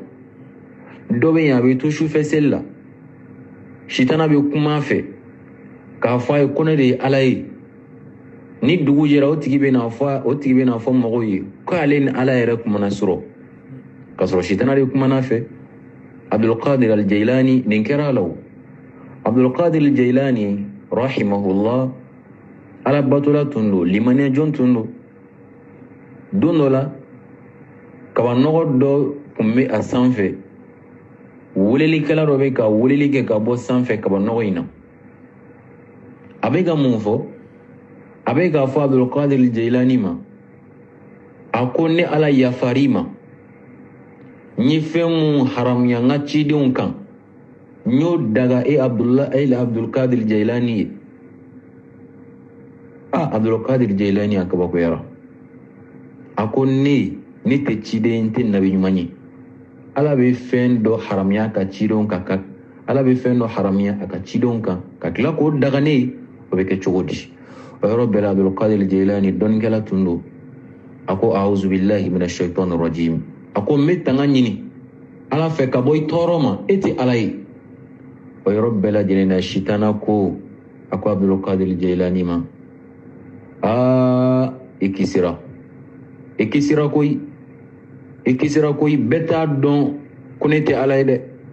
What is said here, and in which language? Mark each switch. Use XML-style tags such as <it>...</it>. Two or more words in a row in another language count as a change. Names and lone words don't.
<bm>Dɔ bɛ yen a bɛ to sufɛ seli la, sitana bɛ kuma a fɛ k'a fɔ a ye ko ne de ye ala ye. Ni dugu jɛra o tigi bɛ na fɔ mɔgɔw ye ko ale ni ala yɛrɛ kumana sɔrɔ, k'a sɔrɔ sitana de kumana fɛ. Abdulkadir al-Jailani nin kɛra a la o. Abdulkadir al-Jailani rahimahullah ala batola tun don, limaniya jɔn tun don. Don dɔ la kabanɔgɔ dɔ tun bɛ a sanfɛ, welelikɛla dɔ bɛ ka weleli kɛ ka bɔ sanfɛ kabanɔgɔ in na. A bɛ ka mun fɔ? A bɛ k'a fɔ Abdulkadir al-Jailani ma, a ko ne ala yafari ma, n ye fɛn mun haramuya n ka cidenw kan, n y'o daga Abdulkadir al-Jailani ye. Abdulkadir al-Jailani a kabakoyara. A ko ne tɛ ciden, n tɛ nabi ɲuman ye. Ala bɛ fɛn dɔ haramuya ka cidenw kan, ala bɛ fɛn dɔ haramuya a ka cidenw kan ka tila k'o daga ne ye, o bɛ kɛ cogo di? O yɔrɔ bɛɛ la Abdulkadir al-Jailani dɔnnikɛla tun don. A ko</bm> <ar>أعوذ بالله من الشيطان الرجيم.</ar> <bm>A ko n bɛ tanga ɲini ala fɛ ka bɔ i tɔɔrɔ ma, e tɛ ala ye. O yɔrɔ bɛɛ lajɛlen na sitana ko a ko Abdulkadir al-Jailani ma, i kisira koyi, bɛɛ t'a dɔn ko ne tɛ ala ye dɛ.</bm>